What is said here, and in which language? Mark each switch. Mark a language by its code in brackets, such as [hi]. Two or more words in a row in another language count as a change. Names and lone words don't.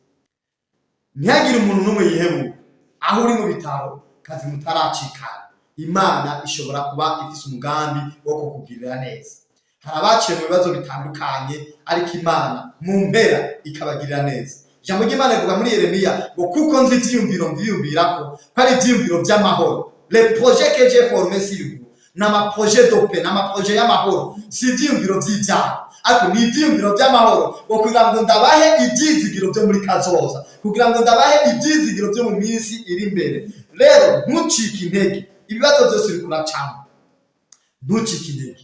[rn] Ntihagire umuntu n'umwe yihebura, aho uri mu bitaro kazi mutaracikana, Imana ishobora kuba ifise umugambi wo kukugirira neza. Hari abaciye mu bibazo bitandukanye, ariko Imana mu mpera ikabagirira neza. Ijambo ry'Imana rivuga muri Yeremiya ngo kuko nzi ivyiyumviro mviyumvirako ko ari ivyiyumviro vy'amahoro. [fr] Les projets que j'ai formés sur vous, n'ama projet de paix, [rn] n'ama projet y'amahoro, si ivyiyumviro vy'ivyaha, ariko ni ivyiyumviro vy'amahoro, ngo kugira ngo ndabahe ivyizigiro vyo muri kazoza, kugira ngo ndabahe ivyizigiro vyo mu minsi iri imbere. Rero ntucike intege, ibibazo byose uriko uracamo, ntucike intege.